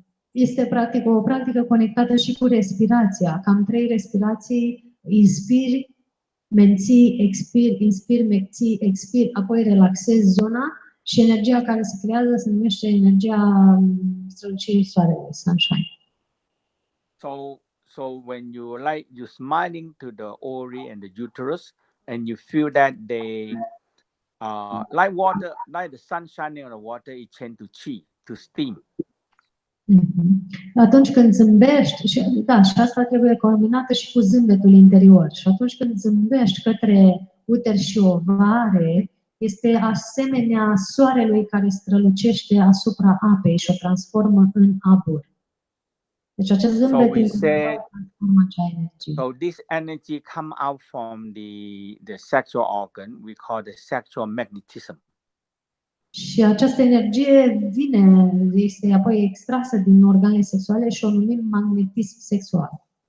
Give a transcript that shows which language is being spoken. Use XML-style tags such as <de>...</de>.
<ro>Este practic o practică conectată și cu respirația. Cam 3 respirații, inspiri menții, expir, inspir, menții, expir, apoi relaxezi zona și energia care se creează se numește energia strălucirii soarelui, sunshine.</ro> <en>So when you're smiling to the ovary and the uterus, and you feel that they like water, like the sun shining on the water, it change to chi, to steam.</en> <ro>Atunci când zâmbești, și asta trebuie combinată și cu zâmbetul interior. Și atunci când zâmbești către uter și ovare, este asemenea soarelui care strălucește asupra apei și o transformă în abur. Deci acest zâmbet transformă acea energie.</ro> <en>So this energy come out from the sexual organ, we call the sexual magnetism.</en> <ro>Și această energie este apoi extrasă din organele sexuale și o numim magnetism sexual.</ro>